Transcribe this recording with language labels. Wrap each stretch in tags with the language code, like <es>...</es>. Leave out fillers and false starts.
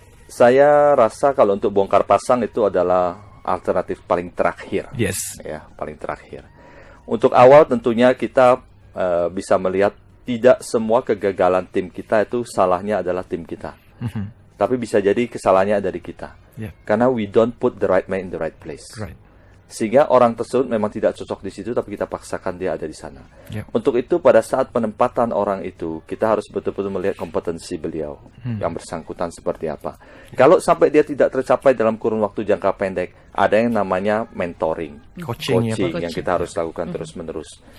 <id>Saya rasa kalau untuk bongkar pasang itu adalah alternatif paling terakhir. Ya, paling terakhir. Untuk awal tentunya kita bisa melihat tidak semua kegagalan tim kita itu salahnya adalah tim kita. Tapi bisa jadi kesalahannya ada di kita. Karena</id> <en>we don't put the right man in the right place.</en> <id>Sehingga orang tersebut memang tidak cocok di situ, tapi kita paksakan dia ada di sana. Untuk itu pada saat penempatan orang itu, kita harus betul-betul melihat kompetensi beliau yang bersangkutan seperti apa. Kalau sampai dia tidak tercapai dalam kurun waktu jangka pendek, ada yang namanya mentoring, coaching yang kita harus lakukan terus-menerus.</id>